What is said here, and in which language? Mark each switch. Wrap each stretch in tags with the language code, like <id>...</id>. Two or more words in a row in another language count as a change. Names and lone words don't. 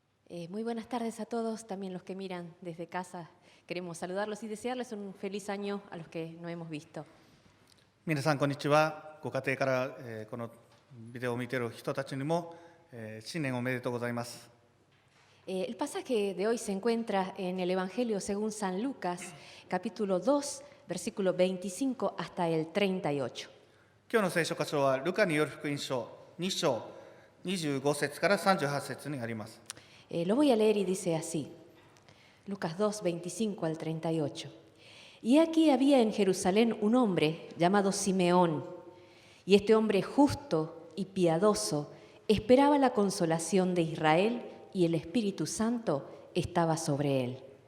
<es>Muy buenas tardes a todos, también los que miran desde casa. Queremos saludarlos y desearles un feliz año a los que no hemos visto.</es> <ja>皆さんこんにちは。ご家庭から、このビデオを見ている人たちにも、新年おめでとうございます。</ja> <es>El pasaje de hoy se encuentra en el Evangelio según San Lucas, capítulo 2, versículo 25 hasta el 38.</es> <ja>今日の聖書箇所はルカによる福音書2章25節から38節にあります。</ja> <es>Lo voy a leer y dice así, Lucas 2, 25 al 38. Y aquí había en Jerusalén un hombre llamado Simeón, y este hombre justo y piadoso esperaba la consolación de Israel y el Espíritu Santo estaba sobre él.</es>